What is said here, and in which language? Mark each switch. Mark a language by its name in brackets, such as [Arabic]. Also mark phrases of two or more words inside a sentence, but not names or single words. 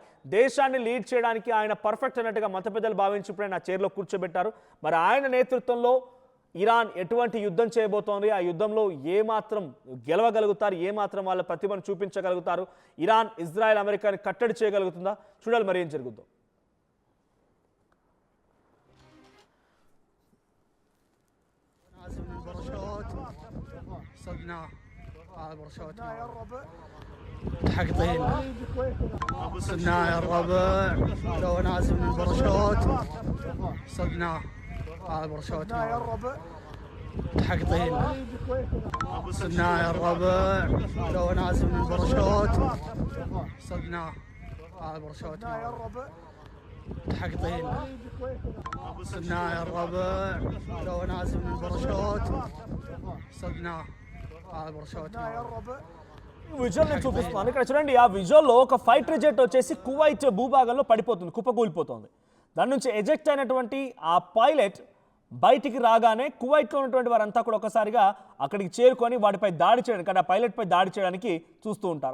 [Telugu] దేశాన్ని లీడ్ చేయడానికి ఆయన పర్ఫెక్ట్ అన్నట్టుగా మత పెద్దలు భావించి ఇప్పుడు ఆయన చైర్లో కూర్చోబెట్టారు. మరి ఆయన నేతృత్వంలో ఇరాన్ ఎటువంటి యుద్ధం చేయబోతోంది, ఆ యుద్ధంలో ఏమాత్రం గెలవగలుగుతారు, ఏమాత్రం వాళ్ళ ప్రతిభను చూపించగలుగుతారు, ఇరాన్ ఇజ్రాయెల్ అమెరికాని కట్టడి చేయగలుగుతుందా, చూడాలి మరి ఏం జరుగుతుందో. [Arabic] حقطين صدناه يا الربع لو نازل من البرشوت صدناه هذا برشوت يا الربع حقطين صدناه يا الربع لو نازل من البرشوت صدناه هذا برشوت يا الربع حقطين صدناه يا الربع لو نازل من البرشوت صدناه هذا برشوت يا الربع [Telugu] విజువల్ నేను చూపిస్తున్నాను ఇక్కడ చూడండి. ఆ విజువల్లో ఒక ఫైటర్ జెట్ వచ్చేసి కువైట్ భూభాగంలో పడిపోతుంది, కుప్పకూలిపోతుంది. దాని నుంచి ఎజెక్ట్ అయినటువంటి ఆ పైలట్ బయటికి రాగానే కువైట్లో ఉన్నటువంటి వారంతా కూడా ఒకసారిగా అక్కడికి చేరుకొని వాటిపై దాడి చేయడానికి, అంటే ఆ పైలట్పై దాడి చేయడానికి చూస్తూ ఉంటారు.